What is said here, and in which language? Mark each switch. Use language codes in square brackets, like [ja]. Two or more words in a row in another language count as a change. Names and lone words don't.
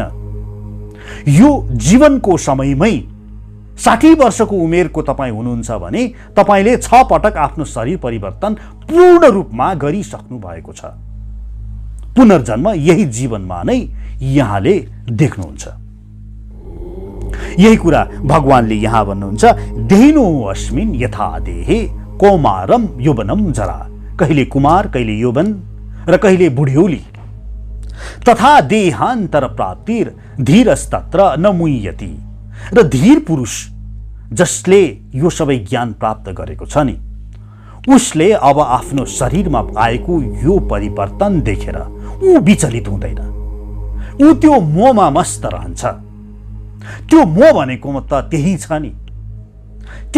[ne] यो जीवनको समयमै 60 वर्षको उमेरको तपाईँ हुनुहुन्छ भने तपाईले 6 पटक आफ्नो शरीर परिवर्तन पूर्ण रूपमा गरिसक्नु भएको छ। पुनर्जन्म यही जीवनमा नै यहाँले देख्नुहुन्छ। यही कुरा भगवानले यहाँ भन्नुहुन्छ [sa] देहिनो अस्मिन् यथा देहे कौमारम यौवनम जरा। [ne] कहिले कुमार, कहिले यौवन र कहिले बुढ्यौली। [sa] तथा देहान्तर प्राप्तिर धीरस्तत्र न मुह्यति। [ne] र धीर पुरुष जसले यो सबै ज्ञान प्राप्त गरेको छ नि, उसले अब आफ्नो शरीरमा आएको यो परिवर्तन देखेर ऊ विचलित हुँदैन। ऊ त्यो मोहमा मस्त रहन्छ। त्यो मोह भनेको त त्यही छ नि।